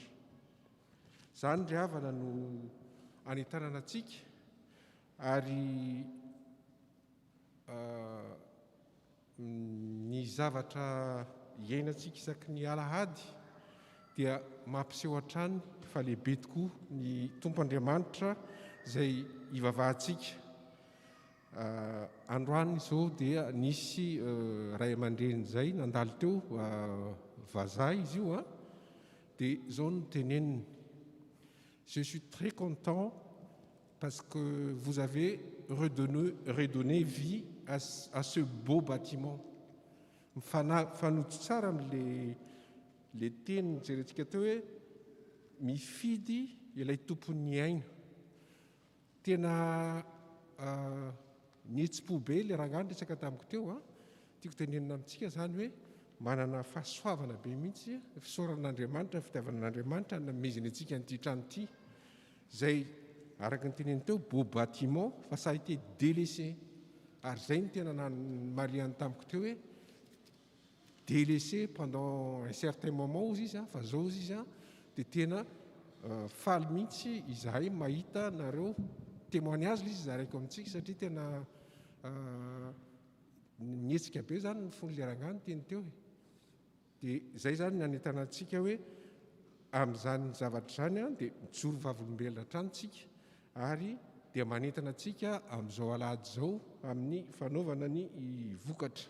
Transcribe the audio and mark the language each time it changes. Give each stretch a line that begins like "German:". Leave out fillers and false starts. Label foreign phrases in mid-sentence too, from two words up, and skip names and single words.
Malagasy: Izany ry havana no anentanana antsika, ary ny zavatra iainantsika isaky ny alahady dia mampiseho hatrany fa lehibe tokoa ny Tompo Andriamanitra izay ivavahantsika. Androany izao dia nisy ray aman-dreny izay nandalo teo, vazaha izy io, dia izao no teneniny:
French: je suis très content parce que vous avez redonné vie à ce beau bâtiment.
Malagasy: Mifanojo tsara amin'le teny jerentsika teo hoe mifidy ilay tompon'ny aina. Tena nihetsi-po be ilay rangahy resaka tamiko teo, tiako tenenina amintsika zany hoe manana fahasoavana be mihitsy fisaoran'Andriamanitra, fitiavan'Andriamanitra nameziny antsika an'ity trano ity, izay araka ny teneny teo
French: beau bâtiment
Malagasy: fa
French: ça a été délaissé.
Malagasy: Ary izay ny tena mariany tamiko teo hoe
French: délaissé pendant un certain moment
Malagasy: ozy izy, fa zao izy dia tena faly mihitsy izahay mahita nareo témoignage izy zaraiko amintsika, satria tena nietsika be zany ny fon'le rangahy teny teo. Dia izay zany ny anentanantsika hoe amin'izany zavatra izany dia mijoro vavolombelona hatrany tsika, ary dia manentana antsika amin'izao alahady izao amin'ny fanaovana ny vokatra.